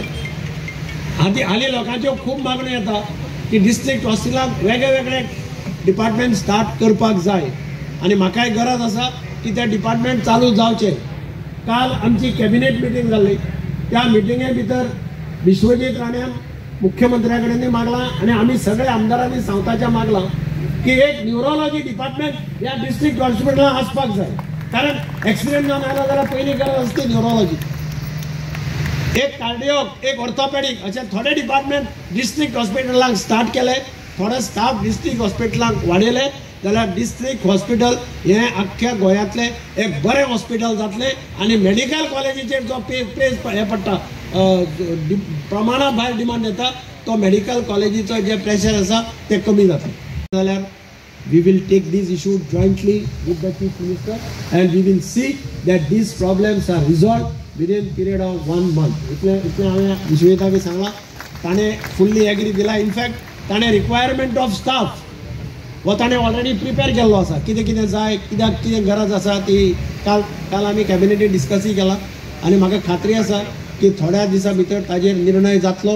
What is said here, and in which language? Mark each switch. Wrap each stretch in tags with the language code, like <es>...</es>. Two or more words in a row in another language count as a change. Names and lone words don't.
<kok>हालीं लोकांच्यो खूब मागण्यो येता की डिस्ट्रिक्ट हॉस्पिटलांत वेगळे</kok> <en>department start</en> <kok>करपाक जाय आनी म्हाकाय गरज आसा की ते डिपार्टमेंट चालू जावचे. काल आमची</kok> <en>cabinet meeting</en> <kok>जाल्ली. त्या मिटिंगे भितर विश्वजीत राण्यान मुख्यमंत्र्याकडे मागला आणि आम्ही सगळे आमदारांनी संस्थाच्या मागला की एक</kok> <en>neurology department</en> <kok>या डिस्ट्रिक्ट हॉस्पिटलला आसपास जाय, कारण ऍक्सिडेंट जाऊन आला जाल्यार पहिली गरज असते न्यूरोलॉजी. एक कार्डिओ, एक ऑर्थोपेडिक असे थोडे डिपार्टमेंट डिस्ट्रिक्ट हॉस्पिटलांक स्टार्ट केले, थोडे स्टाफ डिस्ट्रिक्ट हॉस्पिटलांक वाडयले जाल्यार</kok> <en>district hospital</en> <kok>हे अख्ख्या गोंयांतले एक बरें हॉस्पिटल जातले आणि मेडिकल कॉलेजीचेर जो पेज हे पडटा प्रमाणा भायर डिमांड येता तो मेडिकल कॉलेजीचो जे प्रेशर आसा ते कमी जाता.</kok> <en>जाल्यार we will take this issue jointly with the Chief Minister and we will see that these problems are resolved within period of 1 month.</en> <kok>इतले हांवें विश्वजिताक सांगला, ताणें</kok> <en>fully agree</en> <kok>दिला. इनफॅक्ट ताणें</kok> <en>requirement of staff</en> <kok>वो ताणें</kok> <en>already prepare</en> <kok>केल्लो आसा, कितें कितें जाय, कित्याक कितें गरज आसा ती काल आमी कॅबिनेटीन डिस्कसूय केला आनी म्हाका खात्री आसा की थोड्या दिसा भितर ताजेर निर्णय जातलो.</kok>